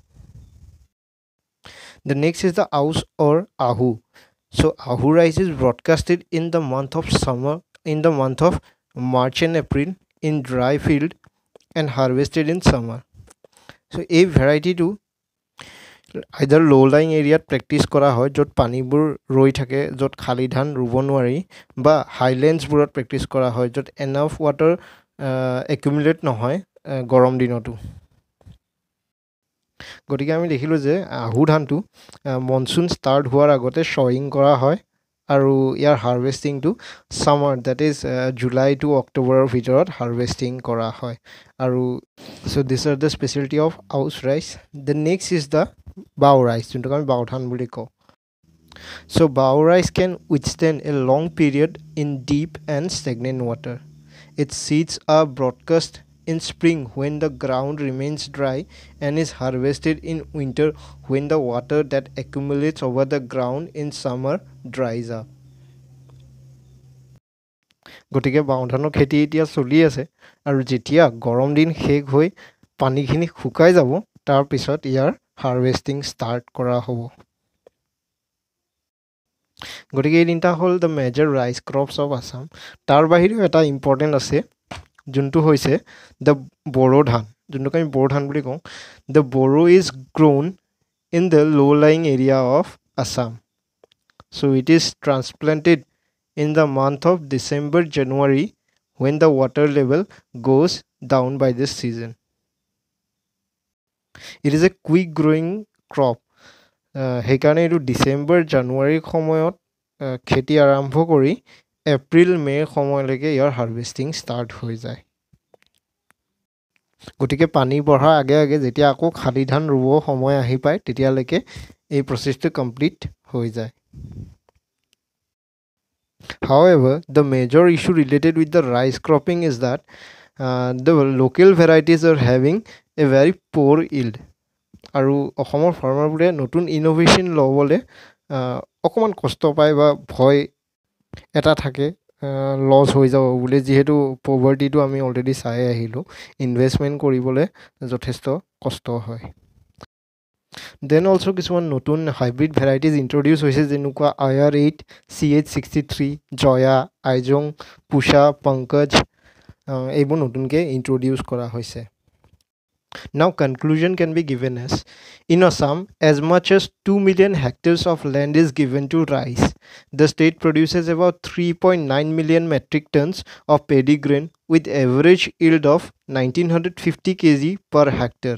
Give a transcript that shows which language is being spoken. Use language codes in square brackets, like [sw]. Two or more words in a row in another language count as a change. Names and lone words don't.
[en] The next is the aus or ahu. So ahu rice is broadcasted in the month of summer, in the month of March and April in dry field and harvested in summer. So a variety to either low lying area practice [as] কৰা হয় য'ত পানীবোৰ ৰৈ থাকে য'ত খালি ধান ৰুব নোৱাৰি বা highlands বোৰত practice কৰা হয় য'ত [en] enough water accumulate [as] নহয় গৰম দিনতো. গতিকে আমি দেখিলোঁ যে আহু ধানটো [en] monsoon start [as] হোৱাৰ আগতে শ্বয়িং কৰা হয় আৰু ইয়াৰ হাৰ্ভেষ্টিংটো [en] summer date is July to October [as] ভিতৰত হাৰ্ভেষ্টিং কৰা হয় আৰু [en] so these are the speciality of aus rice. the next is the bao rice, [as] যোনটোক আমি বাও ধান বুলি কওঁ. [en] so bao rice can withstand a long period in deep and stagnant water. Its seeds are broadcast in spring when the ground remains dry and is harvested in winter when the water that accumulates over the ground in summer dries up. [as] গতিকে বাও ধানৰ খেতি এতিয়া চলি আছে আৰু যেতিয়া গৰম দিন শেষ হৈ পানীখিনি শুকাই যাব তাৰপিছত ইয়াৰ [en] harvesting start [as] কৰা হ'ব. গতিকে এই তিনিটা হ'ল [en] the major rice crops of Assam. [as] তাৰ বাহিৰেও এটা ইম্পৰ্টেণ্ট আছে যোনটো হৈছে দ্য বড়ো ধান, যোনটোক আমি বড়ো ধান বুলি কওঁ. [en] the boro is grown in the low lying area of Assam. so it is transplanted in the month of December January when the water level goes down by this season. It is a quick growing crop. [as] সেইকাৰণে এইটো ডিচেম্বৰ জানুৱাৰীৰ সময়ত খেতি আৰম্ভ কৰি এপ্ৰিল মে'ৰ সময়লৈকে ইয়াৰ [en] harvesting start [as] হৈ যায়. গতিকে পানী বঢ়াৰ আগে আগে যেতিয়া আকৌ খালি ধান ৰুব সময় আহি পায় তেতিয়ালৈকে এই প্ৰচেছটো কমপ্লিট হৈ যায়. [en] However, the major issue related with the rice cropping is that the local varieties are having a very poor yield. [as] আৰু অসমৰ ফাৰ্মাৰবোৰে নতুন ইন'ভেশ্যন ল'বলৈ অকণমান কষ্ট পায় বা ভয় এটা থাকে লছ হৈ যাব বুলি, যিহেতু পভাৰ্টিটো আমি অলৰেডি চাই আহিলোঁ, ইনভেষ্টমেণ্ট কৰিবলৈ যথেষ্ট কষ্ট হয়. [en] then also' [as] কিছুমান নতুন [en] hybrid varieties introduce [as] হৈছে, যেনেকুৱা IR8, CH63, জয়া, আইজং, পুষা, পংকজ, এইবোৰ নতুনকৈ ইণ্ট্ৰডিউচ কৰা হৈছে. [en] Now conclusion can be given as, in Assam, as much as 2 million hectares of land is given to rice. The state produces about 3.9 million metric tons of paddy grain with average yield of 1950 kg per hectare.